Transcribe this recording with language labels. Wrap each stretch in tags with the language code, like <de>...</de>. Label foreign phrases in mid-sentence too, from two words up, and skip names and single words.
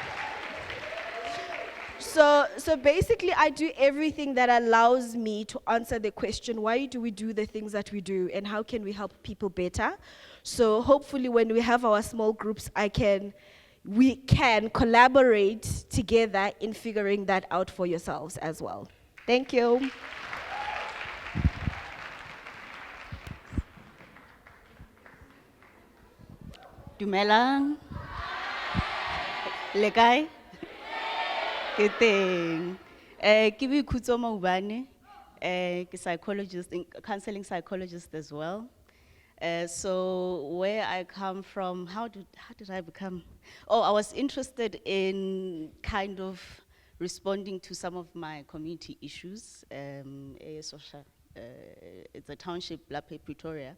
<en>So basically, I do everything that allows me to answer the question, why do we do the things that we do, and how can we help people better? So hopefully, when we have our small groups, we can collaborate together in figuring that out for yourselves as well. Thank you.</en> <tn>Dumelang. Le kae? Ke teng. Ke Boikhutso Maubane, ke</tn> <en>psychologist, counseling psychologist as well. So where I come from, how did I become? Oh, I was interested in kind of responding to some of my community issues. It's a township, Lape, Pretoria.</en>